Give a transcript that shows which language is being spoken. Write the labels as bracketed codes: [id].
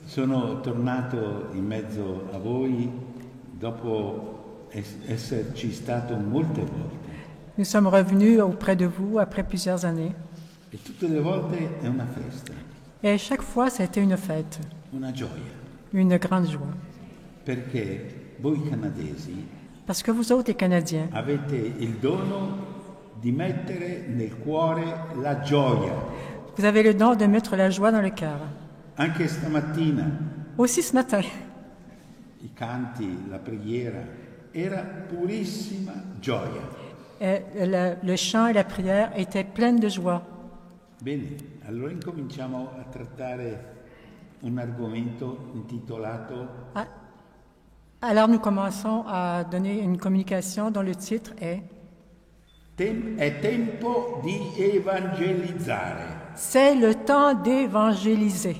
[it] Sono tornato in mezzo a voi dopo esserci stato molte volte [fr] Nous sommes revenus auprès de vous après plusieurs années. [it] e tutte le volte è una festa, [fr] Et chaque fois, ça a été une fête, [it] una gioia, [fr] une grande joie. [it] perché voi canadesi [fr] Parce que vous autres, les Canadiens, [it] avete il dono di mettere nel cuore la gioia. [fr] vous avez le don de mettre la joie dans le cœur. [it] Anche stamattina [fr] Aussi ce matin, [it] i canti, la preghiera, era purissima gioia. [fr] le chant et la prière étaient pleins de joie. [it] Bene, allora incominciamo a trattare un argomento intitolato [fr] Ah, alors nous commençons à donner une communication dont le titre est [it] È tempo di evangelizzare. [fr] C'est le temps d'évangéliser.